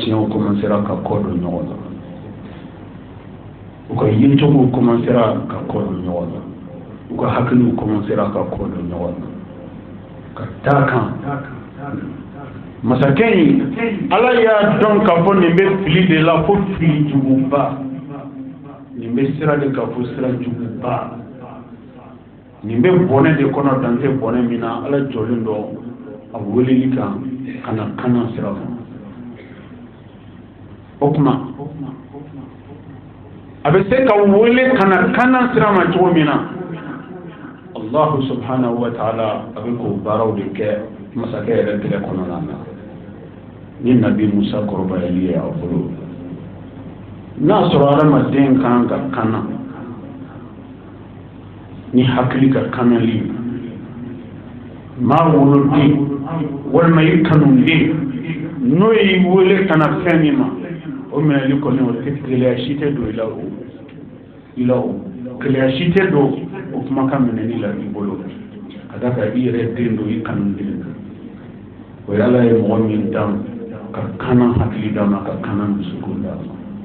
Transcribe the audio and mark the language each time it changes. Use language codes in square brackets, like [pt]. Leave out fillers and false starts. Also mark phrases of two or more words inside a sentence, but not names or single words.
[bm] tiɲɛw commencera ka kɔ don ɲɔgɔn na u ka yecogow commencera ka kɔ don ɲɔgɔn na u ka hakiliw commencera ka kɔ don ɲɔgɔn na ka taa kan masakɛ in ala y'a dɔn k'a fɔ nin bɛ fili de la fo fili juguba nin bɛ sira de ka fo sira juguba nin bɛ bɔnɛ de kɔnɔ dan tɛ bɔnɛ min na ala jɔlen dɔ a weleli kan ka na kanan sira kan o tuma a bɛ se ka wele ka na kanan sira ma cogo min na [ar] الله سبحانه وتعالى [bm] a bɛ k'o baaraw de kɛ masakɛ yɛrɛ tɛgɛ kɔnɔna na ni nabi musa kɔrɔbayali ye a bolo n'a sɔrɔ adamaden kan ka kanan ni hakili ka kanali maa woloden walima i kanulen n'o y'i wele ka na fɛn min ma o minɛli kɔni o tɛ gɛlɛya si tɛ don i la o gɛlɛya si tɛ don o kumakan minɛli la i bolo ka da kan i yɛrɛ den don i kanulen o ye ala ye mɔgɔ min dan ka kanan hakili d'a ma ka kanan dusukun d'a ma